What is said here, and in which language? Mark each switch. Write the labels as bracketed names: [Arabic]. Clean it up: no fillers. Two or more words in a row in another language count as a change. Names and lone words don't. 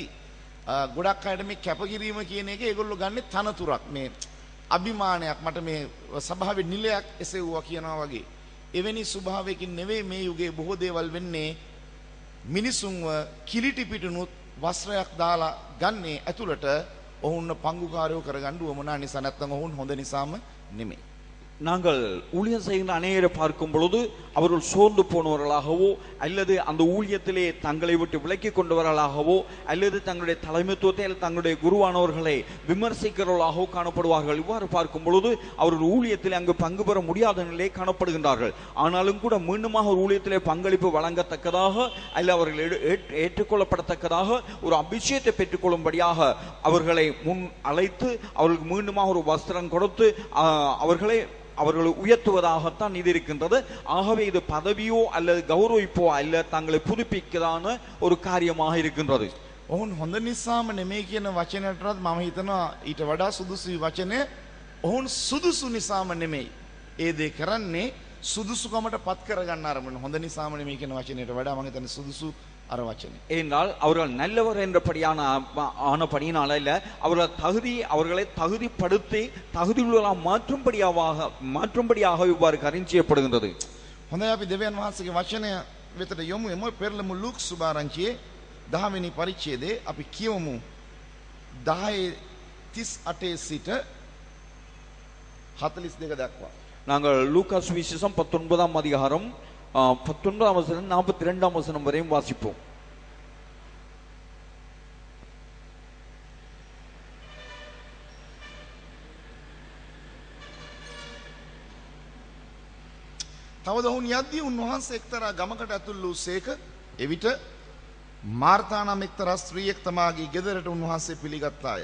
[Sinhala] ගොඩක් අයට මේ කැපකිරීම කියන එක ඒගොල්ලෝ ගන්නේ තනතුරක්, මේ අභිමානයක්, මට මේ සභාවේ නිලයක් එසෙව්වා කියනවා වගේ. එවැනි ස්වභාවයකින් නෙවෙයි මේ යුගයේ බොහෝ දේවල් වෙන්නේ. මිනිසුන්ව කිලිටි පිටුනුත් වස්ත්‍රයක් දාලා ගන්නේ ඇතුළට ඔවුන් පංගුකාරයෝ කරගන්න උවමනා නිසා, නැත්නම් ඔවුන් හොඳ නිසාම නෙමෙයි. [Tamil] நாங்கள் ஊழியம் செய்கின்ற அநேகரை பார்க்கும் பொழுது அவர்கள் சோர்ந்து போனவர்களாகவோ அல்லது அந்த ஊழியத்திலே தங்களை விட்டு விலக்கி கொண்டவர்களாகவோ அல்லது தங்களுடைய தலைமைத்துவத்தை அல்லது தங்களுடைய குருவானவர்களை விமர்சிக்கிறவர்களாகவோ காணப்படுவார்கள். இவ்வாறு பார்க்கும் பொழுது அவர்கள் ஊழியத்திலே அங்கு பங்கு பெற முடியாத நிலையை காணப்படுகின்றார்கள். ஆனாலும் கூட மீண்டுமாக ஒரு ஊழியத்திலே பங்களிப்பு வழங்கத்தக்கதாக அல்ல அவர்கள் ஏற்றுக்கொள்ளப்படத்தக்கதாக ஒரு அபிஷேகத்தை பெற்றுக்கொள்ளும்படியாக அவர்களை முன் அழைத்து அவர்களுக்கு மீண்டுமாக ஒரு வஸ்திரம் கொடுத்து அவர்களை உயர்த்துவதாகத்தான் இது இருக்கின்றது. ஆகவே இது பதவியோ அல்லது கௌரவிப்போ அல்ல, தங்களை புதுப்பிக்கதான ஒரு காரியமாக இருக்கின்றது. [Sinhala] ඔවුන් හොඳ නිසාම නෙමෙයි කියන වචනයටත් මම හිතනවා ඊට වඩා සුදුසු වචනේ ඔවුන් සුදුසු නිසාම නෙමෙයි. ඒ දේ කරන්නේ සුදුසුකමට පත් කරගන්න අරමුණ. හොඳ නිසාම නෙමෙයි කියන වචනයට වඩා මම හිතන්නේ සුදුසු අර වචනේ. [Tamil] ஏனென்றால் அவர்கள் நல்லவர் என்றபடியான ஆனபடியினால் அல்ல, அவர்களை தகுதிப்படுத்தி தகுதியுள்ள மாற்றும்படியாக இவ்வாறு கரிஞ்சியப்படுகின்றது. [Sinhala] හොඳයි, අපි දෙවියන් වහන්සේගේ වචනය වෙතට යමු. එමු පෙරළමු ලූක් සුභාරංචියේ 10 වෙනි පරිච්ඡේදයේ අපි කියවමු 10:38 සිට 42 දක්වා. [Tamil] நாங்கள் லூக்கா சுவிசேஷம் 19ஆம் அதிகாரம் 19ஆம் வசனம் 42ஆம் வசனம் வரையும் வாசிப்போம். [Sinhala] තවද ඔවුන් යද්දී උන්වහන්සේ එක්තරා ගමකට ඇතුල් වූ සේක. එවිට මාර්තා නම් එක්තරා ස්ත්‍රියක් තමාගේ ගෙදරට උන්වහන්සේ පිළිගත්තාය.